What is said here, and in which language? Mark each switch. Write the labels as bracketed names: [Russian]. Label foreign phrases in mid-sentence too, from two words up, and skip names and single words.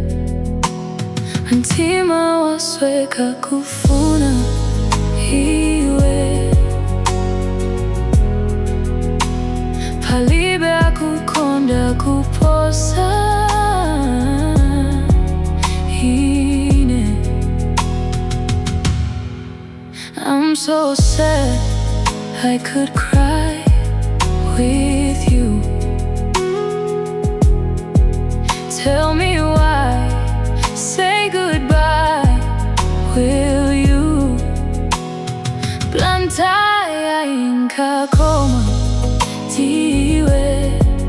[Nyanja] Mtima wasweka kufuna iwe, palibe akukonda kuposa ine. [English] I'm so sad I could cry with you. Tell me why, say goodbye, will you? [Nyanja] Blantyre inkakoma tiwe,